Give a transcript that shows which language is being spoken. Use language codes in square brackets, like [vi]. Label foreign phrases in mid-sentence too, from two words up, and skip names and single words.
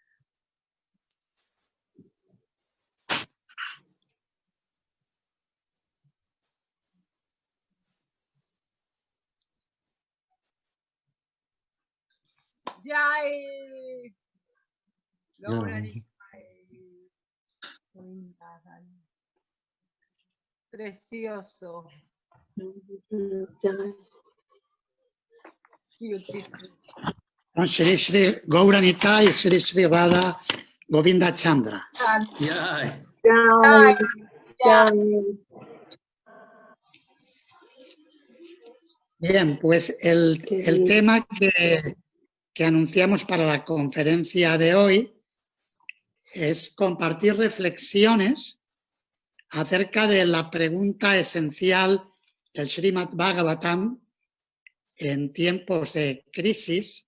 [es] Jai. Precioso. Son Shri Shri Gauranita y Shri Shri Radha Govinda Chandra. ¡Ya! Jai. Jai. Bien, pues el tema que anunciamos para la conferencia de hoy es compartir reflexiones acerca de la pregunta esencial del Srimad Bhagavatam en tiempos de crisis.